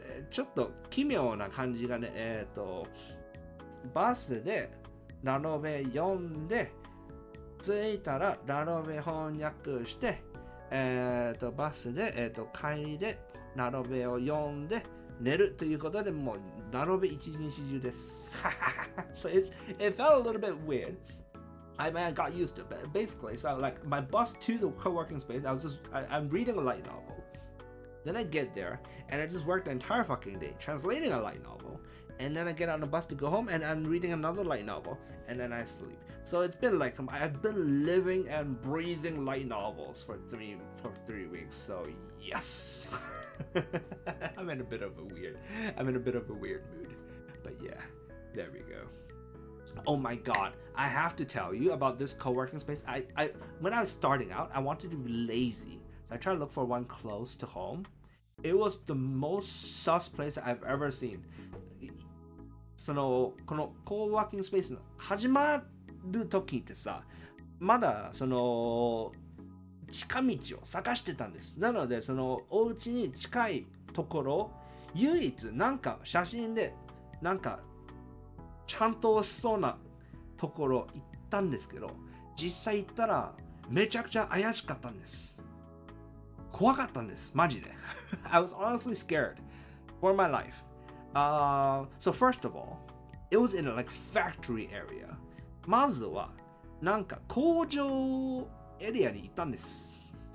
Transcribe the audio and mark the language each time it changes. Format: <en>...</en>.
<ja>ちょっと奇妙な感じがね、バスでラノベ読んで、着いたらラノベ翻訳して、バスで、帰りでラノベを読んで寝るということでもうラノベ一日中です。</ja> <en>So it felt a little bit weird. I got used to it, but basically, so like my bus to the co-working space, I'm reading a light novel. Then I get there, and I just work the entire fucking day translating a light novel. And then I get on the bus to go home, and I'm reading another light novel, and then I sleep. So it's been like I've been living and breathing light novels for 3 weeks. So yes, I'm in a bit of a weird mood. But yeah, there we go. Oh my god, I have to tell you about this co-working space. When I was starting out, I wanted to be lazy, so I tried to look for one close to home. It was the most sus place I've ever seen.</en> <ja>このコーワーキングスペースの始まる時ってさ、まだ近道を探してたんです。なのでお家に近いところ、唯一なんか写真でなんかちゃんとしそうなところ行ったんですけど、実際行ったらめちゃくちゃ怪しかったんです。怖かったんです、マジで。</ja> <en>I was honestly scared for my life.So first of all, it was in a factory area.</en> <ja>まずはなんか工場エリアに行ったんです。</ja>